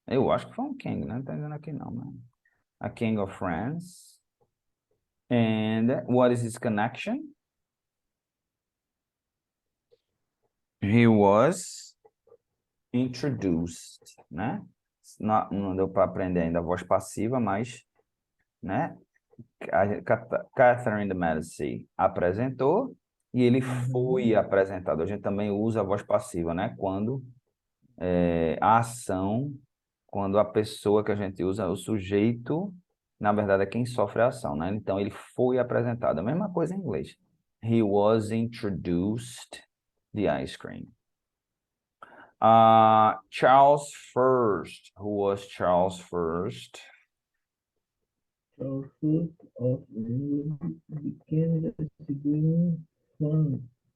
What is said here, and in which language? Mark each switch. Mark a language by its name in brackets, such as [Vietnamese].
[Portuguese] Eu acho que foi um king, não tá dizendo aqui não, né? [English] A king of France. And what is his connection? He was introduced, né? [Portuguese] Não deu para aprender ainda a voz passiva, mas, né? Catherine de Medici apresentou e ele foi apresentado. A gente também usa a voz passiva, né? Quando a ação, quando a pessoa que a gente usa, o sujeito, na verdade é quem sofre a ação, né? Então ele foi apresentado. A mesma coisa em inglês. [English] He was introduced the ice cream. Charles First. Who was Charles First? Charles of England became the civilian son